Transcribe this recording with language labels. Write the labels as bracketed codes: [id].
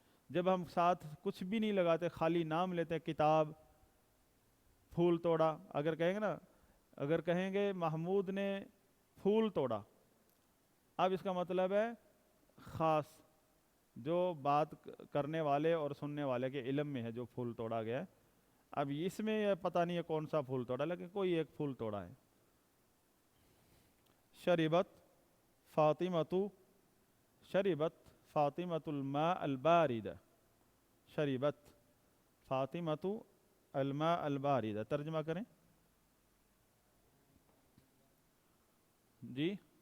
[ur] جب ہم ساتھ کچھ بھی نہیں لگاتے، خالی نام لیتے ہیں کتاب، پھول توڑا، اگر کہیں گے نا، اگر کہیں گے محمود نے پھول توڑا، اب اس کا مطلب ہے خاص، جو بات کرنے والے اور سننے والے کے علم میں ہے جو پھول توڑا گیا ہے. اب اس میں یہ پتہ نہیں ہے کون سا پھول توڑا، لیکن کوئی ایک پھول توڑا ہے. [ar] شربت فاطمۃ، شربت فاطمۃ الماء البارد. [ur] شربت فاطمۃ الماء البارد، ترجمہ کریں جی.